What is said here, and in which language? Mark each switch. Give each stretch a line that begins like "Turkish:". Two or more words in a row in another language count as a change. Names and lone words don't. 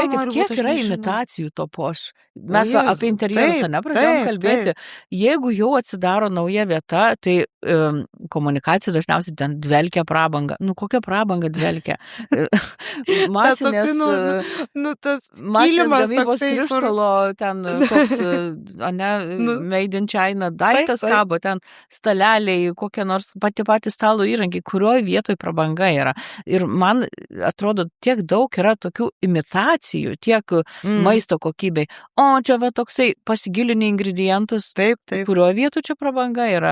Lithuanian: pažiūrėkit, kiek yra imitacijų to poš. Mes apie interjerus nepradėjom kalbėti. Jeigu jau atsidaro nauja vieta, tai komunikacijų dažniausiai ten dvelkia prabanga. Kokia prabanga dvelkia? Masinės gamybos krištolo, ten koks,
English: made in China,
Lithuanian: daiktas kabo, ten staleliai, kokie nors pati stalo įrankiai, kurioje vietoje prabanga yra. Ir man atrodo, tiek daug yra tokių imitacijų, tiek maisto kokybei. O čia toksai pasigilinį ingredientus, kurioje vietoje čia prabanga yra.